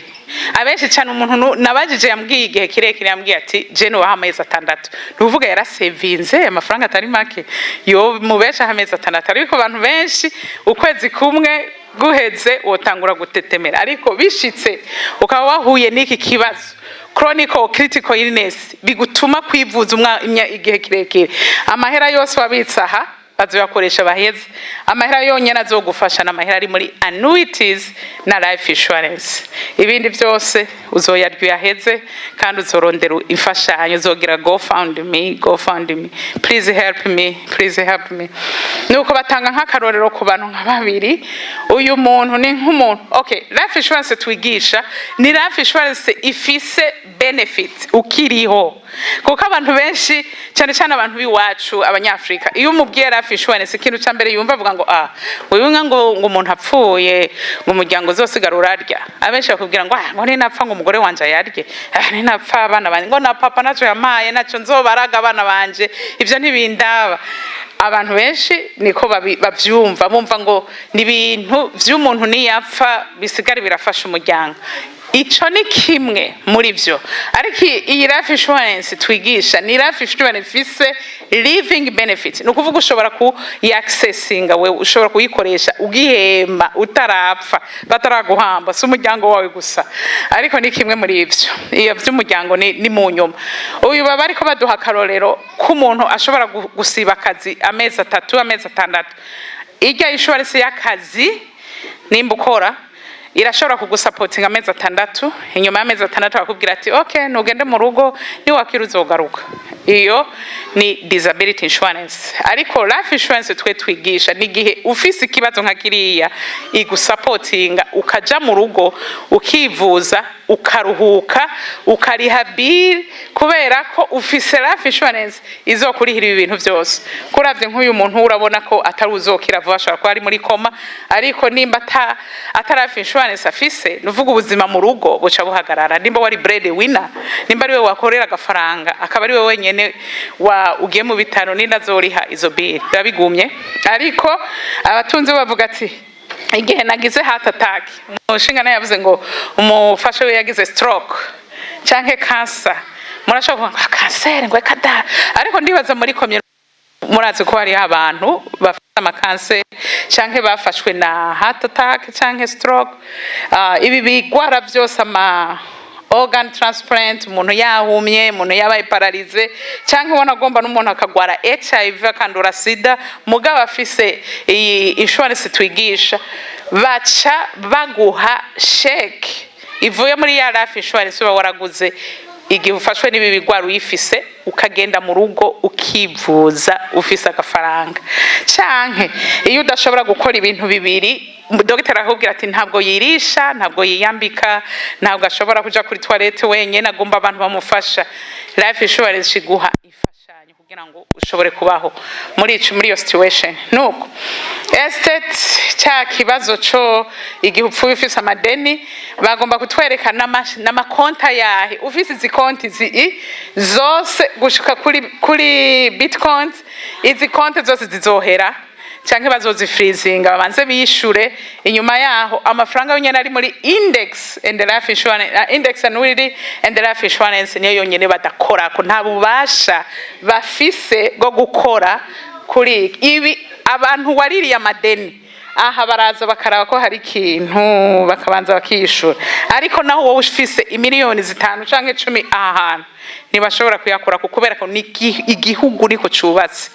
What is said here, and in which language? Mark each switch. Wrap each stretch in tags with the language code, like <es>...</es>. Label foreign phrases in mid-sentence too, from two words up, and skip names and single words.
<rn>Abenshi cyane umuntu nabajije yambwiye igihe kirekire, yambwiye ati je nobaho amezi 6. Nuvuga yarasevinze amafaranga atari make, yo mubesha amezi 6. Ariko abantu benshi ukwezi kumwe guheze wotangura gutetemera, ariko bishitse ukaba wahuye n'iki kibazo</rn> <en>chronic or critical illness</en> <rn>bigutuma kwivuza igihe kirekire, amahera yose wabitsa aha bazoyakoresha baheze. Amahera yonyene azogufasha n'amahera ari muri annuities na</rn> <en>life insurance.</en> <rn>Ibindi byose uzoyarya uyaheze, kandi uzorondera imfashanyo, uzogira GoFundMe,</rn> <en>please help me, please help me.</en> <rn>Nuko batanga nk'akarorero ku bantu nka babiri. Uyu muntu ni nk'umuntu, okay,</rn> <en>life insurance</en> <rn>twigisha ni</rn> <en>life insurance</en> <rn>ifise benefits ukiriho, kuko abantu benshi cyane cyane abantu biwacu abanyafrika, iyo umubwiye</rn> <en>life insurance</en> <rn>ikintu cya mbere yumva avuga ngo wewe ngo umuntu apfuye ngo umuryango uzosigara urarya. Abenshi bakubwira ngo ninapfa ngo umugore wanje yarye, ninapfa abana banje ngo na papa naco yamaye naco nzobaraga abana banje, ivyo ntibindaba. Abantu benshi niko bavyumva, bumva ngo ni ibintu vy'umuntu niyapfa bisigara birafasha umuryango. Ico ni kimwe muri vyo, ariko iyi</rn> <en>life insurance</en> <rn>twigisha ni</rn> <en>life insurance</en> <rn>ifise</rn> <en>living benefit.</en> <rn>No kuvuga ushobora ku accessinga, we ushobora kuyikoresha ugihema utarapfa, bataraguhamba, si umuryango wawe gusa, ariko ni kimwe muri ivyo. Iyo vy'umuryango ni mu nyuma. Uyu baba ariko baduha akarorero k'umuntu ashobora gusiba akazi amezi 3, amezi 6. Irya insurance y'akazi nimba ukora irashobora kugusapotinga amezi 6, inyuma y'amezi 6 bakubwira ati okay nugende mu rugo niwakira uzogaruka. Iyo ni</rn> <en>disability insurance.</en> <rn>Ariko</rn> <en>life insurance</en> <rn>twigisha ni gihe ufise ikibazo nka kiriya igusapotinga, ukaja mu rugo ukivuza, ukaruhuka, ukariha bill, kubera ko ufise</rn> <en>life insurance</en> <rn>izokurihira ibintu byose. Kuravye nk'uyu muntu urabona ko atari uzokira vuba, ashobora kuba ari muri koma, ariko nimba atari</rn> <en>life insurance</en> <rn>afise, nuvuga ubuzima mu rugo buca buhagarara. Nimba wari</rn> <en>bread winner,</en> <rn>nimba ari we wakorera agafaranga, akaba ari we wenyene ugiye mu bitaro, n'indazoriha izo bill babigumye. Ariko abatunzi bavuga ati igihe nagize</rn> <en>heart attack,</en> <rn>umushinga nawe yavuze ngo umufasha we yagize stroke canke cancer, murashobora kuvuga cancer ngo kada, ariko ndibaza muri community murazi ko hari abantu bafite amakanseri canke bafashwe na</rn> <en>heart attack</en> <rn>canke stroke. Ibi bigwara byose</rn> <en>organ transplant,</en> <rn>umuntu yahumye, umuntu yabaye paralize, canke ubona agomba n'umuntu akagwara HIV akandura sida, mugabo afise iyi insurance twigisha, baca baguha sheke ivuye muri ya life insurance uba waraguze. Igihe ufashwe n'ibi bigwara uyifise, ukagenda mu rugo ukivuza ufise agafaranga. Canke iyo udashobora gukora ibintu bibiri, dogiteri akubwira ati ntabwo yirisha, ntabwo yiyambika, ntabwo ashobora kuja kuri toilette wenyene, agomba abantu bamufasha,</rn> <en>life insurance</en> <rn>iguha ifashanyo kugira ngo ushobore kubaho muri iyo situation. Nuko estate cya kibazo cyo igihe upfuye ufise amadeni, bagomba kutwereka n'amakonta yahe ufise izi konti zose gushika kuri bitcoins. Izi konti zose zizohera canke bazozifreezinga, babanze bishure, inyuma yaho amafaranga yonyene ari muri</rn> <en>index and life insurance, index annuity and life insurance</en> <rn>niyo yonyene badakora ko, nta bubasha bafise bwo gukora kuri ibi. Abantu waririye amadeni aha baraza bakaraba ko hari ikintu bakabanza bakishura, ariko naho wowe ufise imiliyoni 5 canke 10 ahantu ntibashobora kuyakora, kubera ko ni igihugu niko cubatse.</rn>